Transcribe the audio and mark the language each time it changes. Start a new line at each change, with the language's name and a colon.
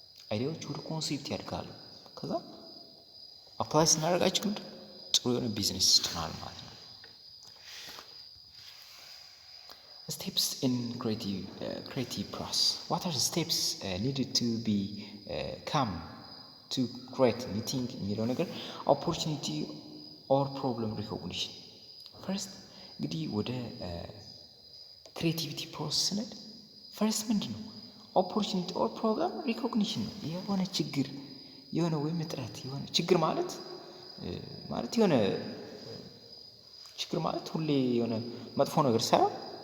Amharic: አይዲያዎች ወደ ኮንሴፕት ያድጋሉ ከዛ አፕላይ ስናደርጋቸው ጥሩ የሆነ ቢዝነስ ይሆናል ማለት ነው።
English: Steps in creative process. What are the steps needed to be come to create anything
Amharic: የሚለው ነገር
English: opportunity or problem recognition.
Amharic: First እንግዲህ ወደ creativity process ስንል first ምንድነው
English: opportunity or problem recognition
Amharic: ነው። የሆነ ችግር የሆነ ወይም እጥረት የሆነ ችግር ማለት የሆነ ችግር ማለት ሁሌ የሆነ መጥፎ ነገር ሳይሆን